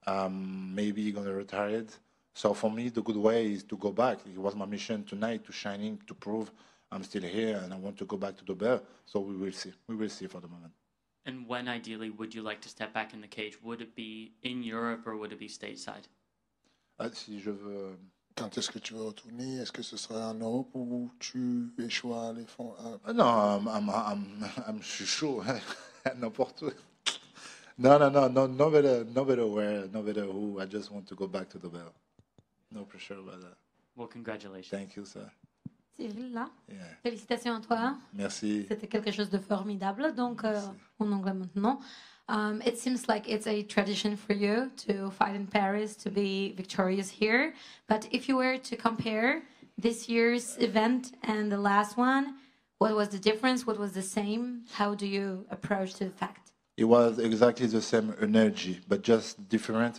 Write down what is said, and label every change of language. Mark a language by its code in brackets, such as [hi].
[en] Maybe you're going to retire it. So for me, the good way is to go back. It was my mission tonight to shining, to prove I'm still here, and I want to go back to the belt. So we will see. We will see for the moment. And when ideally would you like to step back in the cage? Would it be in Europe or would it be stateside? [fr] Si je veux... Quand est-ce que tu veux retourner? Est-ce que ce sera en Europe ou tu échoues à les fonds? Non, je suis chaud. N'importe où. [en] No, no matter where, no matter who. I just want to go back to the belt. No pressure about that. Well, congratulations. Thank you, sir. [fr] Cyril, là, [en] Yeah. [fr] félicitations à toi. Merci. C'était quelque chose de formidable. Donc, en anglais maintenant. [en] It seems like it's a tradition for you to fight in Paris, to be victorious here. But if you were to compare this year's event and the last one, what was the difference? What was the same? How do you approach the fact? It was exactly the same energy, but just different.